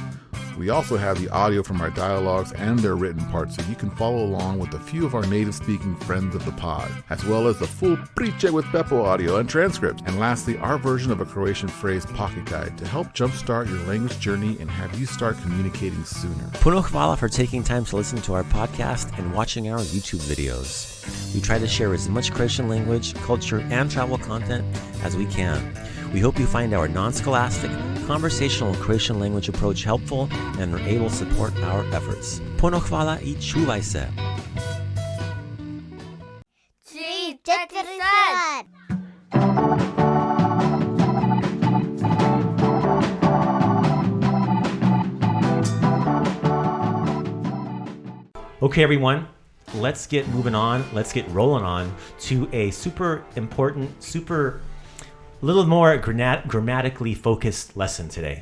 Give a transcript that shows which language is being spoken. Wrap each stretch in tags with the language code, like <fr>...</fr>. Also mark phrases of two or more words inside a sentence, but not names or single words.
<en>We also have the audio from our dialogues and their written parts, so you can follow along with a few of our native-speaking friends of the pod, as well as the full Priče with Beppo audio and transcripts. And lastly, our version of a Croatian phrase pocket guide to help jumpstart your language journey and have you start communicating sooner.</en> <hr>Puno hvala</hr> <en>for taking time to listen to our podcast and watching our YouTube videos. We try to share as much Croatian language, culture, and travel content as we can. We hope you find our non-scholastic, conversational Croatian language approach helpful and are able to support our efforts.</en> <hr>Puno hvala I čuvaj se. 3, 4, sad.</hr> <en>Okay, everyone, let's get moving on. Let's get rolling on to a super important, little more grammatically focused lesson today.</en>